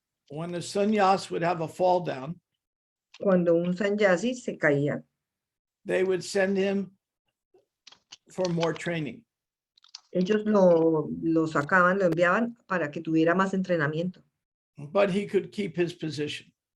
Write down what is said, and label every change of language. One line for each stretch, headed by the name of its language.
English: when a sannyas would have a fall down,
Spanish: cuando un sannyasi se caía,
English: they would send him for more training.
Spanish: ellos lo sacaban, lo enviaban para que tuviera más entrenamiento.
English: But he could keep his position.